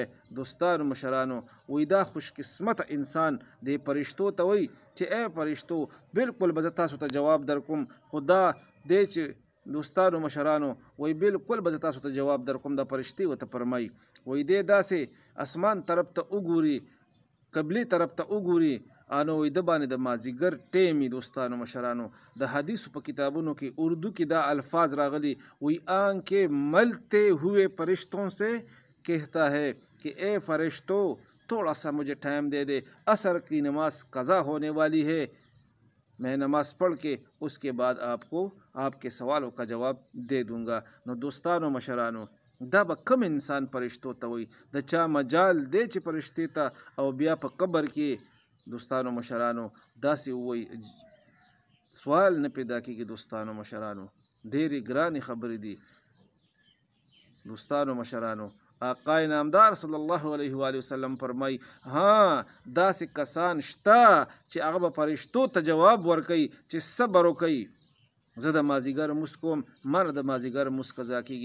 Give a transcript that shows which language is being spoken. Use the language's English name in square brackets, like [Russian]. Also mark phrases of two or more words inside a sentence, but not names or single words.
[Pashto] دوستانو مشرانو، وایي دا خوش قسمته انسان دې فرشتو ته وایي چې ای فرشتو بلکل به زه تاسو ته جواب درکوم، خو دا دی چې دوستانو مشرانو وایي بلکل به زه تاسو ته جواب درکوم. دا فرشتې ورته فرمایي، وایي دی داسې اسمان طرف ته وګوري، قبلې طرف ته وګوري، نو وایي ده باندې د مازدیګر ټیم وي. دوستانو مشرانو، د حدیثو په کتابونو کې اردو کې دا الفاظ راغلي، وایي [Urdu] آنکھیں ملتے ہوئے فرشتوں سے کہتا ہے کہ اے فرشتوں تھوڑا سا مجھے ٹائم دے دے، عصر کی نماز قضا ہونے والی ہے، میں نماز پڑھ کے اس کے بعد آپ کو آپ کے سوالوں کا جواب دے دوں گا. [Pashto] نو دوستانو مشرانو، دا به کم انسان فرشتو ته وایي؟ د چا مجال دی چې فرشتې ته او بیا په قبر کې دوستانو مشرانو داسې وایي سوال نه پیدا کېږي. دوستانو مشرانو ډېرې ګرانې خبرې دي. دوستانو مشرانو، [Persian] آقای نامدار [Arabic] صلی الله علیه و آله وسلم [Pashto] فرمایي ها داسې کسان شته چې هغه به فرشتو ته جواب ورکوي چې صبر وکوئ، زه د مازدیګر مونځ کوم، مانه د مازدیګر مونځ قضا کېږي.